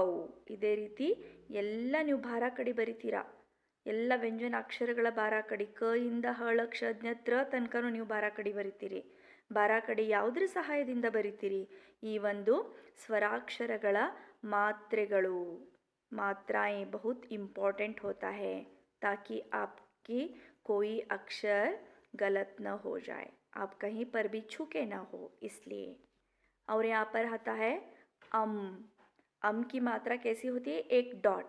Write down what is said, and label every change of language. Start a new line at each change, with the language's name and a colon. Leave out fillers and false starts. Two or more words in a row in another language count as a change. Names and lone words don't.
Kannada: ಇದೇ ರೀತಿ ಎಲ್ಲ ನೀವು ಭಾರ ಕಡಿ ಬರಿತೀರಾ, ಎಲ್ಲ ವ್ಯಂಜನ ಅಕ್ಷರಗಳ ಭಾರ ಕಡಿ, ಕ ಇಂದ ಹಳ ಕ್ಷ ಜ್ಞ ತ್ರ ತನಕನೂ ನೀವು ಭಾರ ಕಡಿ ಬರಿತೀರಿ। ಭಾರ ಕಡಿ ಯಾವುದ್ರ ಸಹಾಯದಿಂದ ಬರಿತೀರಿ, ಈ ಒಂದು ಸ್ವರಾಕ್ಷರಗಳ ಮಾತ್ರೆಗಳು।
Hindi: मात्राएं बहुत इम्पॉर्टेंट होता है ताकि आपकी कोई अक्षर गलत न हो जाए, आप कहीं पर भी छूके ना हो, इसलिए। और यहाँ पर आता है अम की मात्रा कैसी होती है, एक डॉट।